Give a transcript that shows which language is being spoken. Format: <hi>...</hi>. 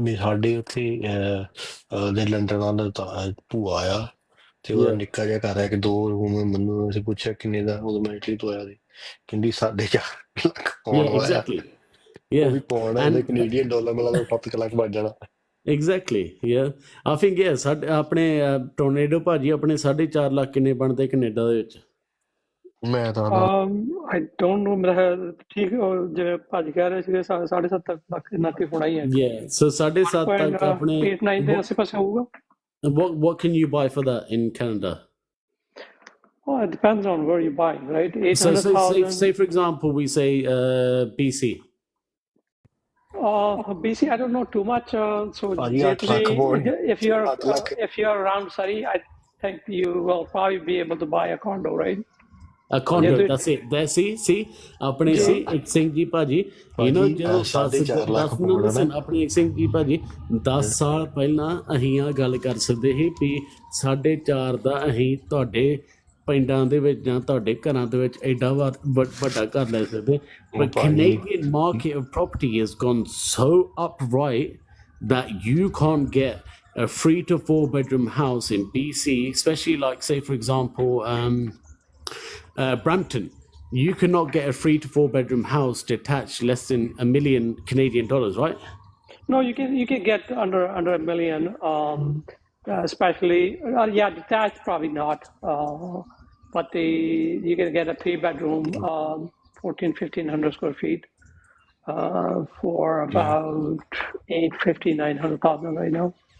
<pa>ਸਾਡੇ ਉੱਥੇ ਦੇ ਲੰਡਨ ਨਾਲ ਭੂਆ ਆ ਤੇ ਉਹਦਾ ਨਿੱਕਾ ਜਿਹਾ ਘਰ ਹੈ ਕਿ 2 ਰੂਮ ਮੈਨੂੰ ਅਸੀਂ ਪੁੱਛਿਆ ਕਿੰਨੇ ਦਾ ਉਦੋਂ ਮੈਂ ਇਟਲੀ ਤੋਂ ਆਇਆ ਸੀ ਕਹਿੰਦੀ 4.5 ਲੱਖ ਪਾਉਣ ਵਾਲਾ ਉਹ ਵੀ ਪਾਉਣਾ ਇਹਦੇ ਕੈਨੇਡੀਅਨ ਡਾਲਰ ਮਿਲਾ ਤਾਂ 7 ਲੱਖ ਬਣ ਜਾਣਾ।</pa> <en>Exactly, yeah. I think yeah,</en> <pa>ਸਾਡੇ ਆਪਣੇ ਟੋਰਨੇਡੋ ਭਾਜੀ ਆਪਣੇ 4.5 ਲੱਖ ਕਿੰਨੇ ਬਣਦੇ ਕੈਨੇਡਾ ਦੇ ਵਿੱਚ? ਮੈਂ ਤਾਂ</pa> <en>I don't know,</en> <pa>ਮੇਰਾ ਠੀਕ ਜਿਵੇਂ ਭਾਜੀ ਕਹਿ ਰਹੇ ਸੀਗੇ 7.5 ਲੱਖ ਇੰਨਾ ਕੀ ਹੋਣਾ ਹੀ ਹੈ।</pa> <en>Yeah, so</en> <pa>7.5 ਤੱਕ ਆਪਣੇ 8-9 ਦੇ ਆਸ-ਪਾਸ ਹੋਊਗਾ।</pa> <en>What can you buy for that in Canada? Well, it depends on where you buy, right? 800,000. Say for example, we say BC. BC, I don't know too much. So if you're around Surrey, I think you will probably be able to buy a condo, right? A condo, that's it. That's see,</en> <pa>ਆਪਣੇ ਸੀ ਇੱਕ ਸਿੰਘ ਜੀ ਭਾਜੀ,</pa> <en>you know,</en> <pa>ਜਦੋਂ 10 ਆਪਣੇ ਇੱਕ ਸਿੰਘ ਜੀ ਭਾਜੀ 10 ਸਾਲ ਪਹਿਲਾਂ ਅਸੀਂ ਆ ਗੱਲ ਕਰ ਸਕਦੇ ਸੀ ਵੀ 4.5 ਦਾ ਅਸੀਂ ਤੁਹਾਡੇ ਪਿੰਡਾਂ ਦੇ ਵਿੱਚ ਜਾਂ ਤੁਹਾਡੇ ਘਰਾਂ ਦੇ ਵਿੱਚ ਐਡਾ ਵੱਡਾ ਘਰ ਲੈ ਸਕਦੇ,</pa> <en>but Canadian market of property has gone so upright that you can't get a 3 to 4 bedroom house in BC, especially like say for example Brampton. You cannot get a 3 to 4 bedroom house detached less than $1 million Canadian dollars, right? No, you can get under $1 million, especially detached probably not, but you can get a 3 bedroom, 1,500 square feet for about $850,000-900,000 right now.</en>